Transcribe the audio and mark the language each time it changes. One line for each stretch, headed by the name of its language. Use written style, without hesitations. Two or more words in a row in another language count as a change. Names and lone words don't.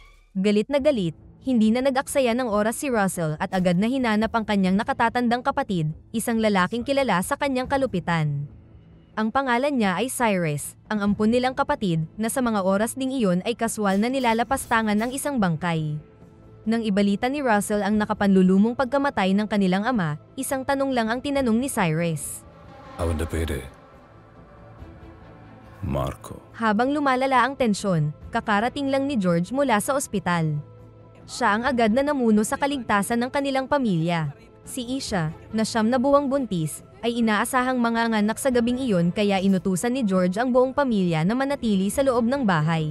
Filipino: Galit na galit, hindi na nag-aksaya ng oras si Russell at agad na hinanap ang kanyang nakatatandang kapatid, isang lalaking kilala sa kanyang kalupitan. Ang pangalan niya ay Cyrus, ang ampun nilang kapatid na sa mga oras ding iyon ay kaswal na nilalapastangan ng isang bangkay. Nang ibalita ni Russell ang nakapanlulumong pagkamatay ng kanilang ama, isang tanong lang ang tinanong ni Cyrus.
Malayalam: അവന്റെ പേര് മാർക്കോ.
Filipino: Habang lumalala ang tensyon, kakarating lang ni George mula sa ospital. Siya ang agad na namuno sa kaligtasan ng kanilang pamilya. Si Isha, na 9 na buwang buntis, ay inaasahang manganganak sa gabing iyon kaya inutusan ni George ang buong pamilya na manatili sa loob ng bahay.